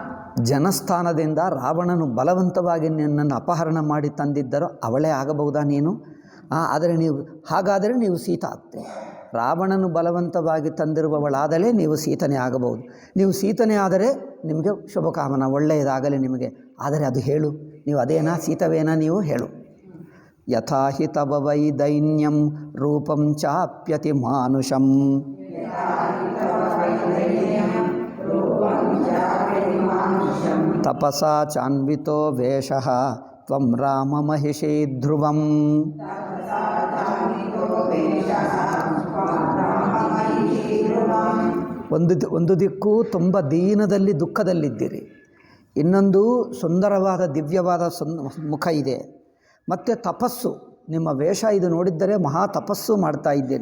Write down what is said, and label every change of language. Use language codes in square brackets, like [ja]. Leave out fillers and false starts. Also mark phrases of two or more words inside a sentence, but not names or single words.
[kn] ಜನಸ್ಥಾನದಿಂದ ರಾವಣನು ಬಲವಂತವಾಗಿ ನಿನ್ನನ್ನು ಅಪಹರಣ ಮಾಡಿ ತಂದಿದ್ದರೋ ಅವಳೇ ಆಗಬಹುದಾ ನೀನು? ಆದರೆ ಹಾಗಾದರೆ ನೀವು ಸೀತಾ ಆಗ್ತೇವೆ. ರಾವಣನು ಬಲವಂತವಾಗಿ ತಂದಿರುವವಳಾದಲೇ ನೀವು ಸೀತನೇ ಆಗಬಹುದು. ನೀವು ಸೀತನೇ ಆದರೆ ನಿಮಗೆ ಶುಭಕಾಮನ, ಒಳ್ಳೆಯದಾಗಲಿ ನಿಮಗೆ. ಆದರೆ ಅದು ಹೇಳು, ನೀವು ಅದೇನಾ ಸೀತವೇನಾ ನೀವು ಹೇಳು. [sa] ಯಥಾ ಹಿ ತವ ವೈ ದೈನ್ಯಂ ರೂಪಂ ಚಾಪ್ಯತಿ ಮಾನುಷಂ ತಪಸಾ ಚಾನ್ವಿತೋ ವೇಷಃ ತ್ವಂ ರಾಮ ಮಹಿಷೀ ಧ್ರುವಂ. [kn] ಒಂದು ದಿಕ್ಕು ತುಂಬ ದೀನದಲ್ಲಿ ದುಃಖದಲ್ಲಿದ್ದೀರಿ, ಇನ್ನೊಂದು ಸುಂದರವಾದ ದಿವ್ಯವಾದ ಮುಖ ಇದೆ, ಮತ್ತು ತಪಸ್ಸು, ನಿಮ್ಮ ವೇಷ ಇದು ನೋಡಿದ್ದರೆ ಮಹಾ ತಪಸ್ಸು ಮಾಡ್ತಾ ಇದ್ದೀರಿ.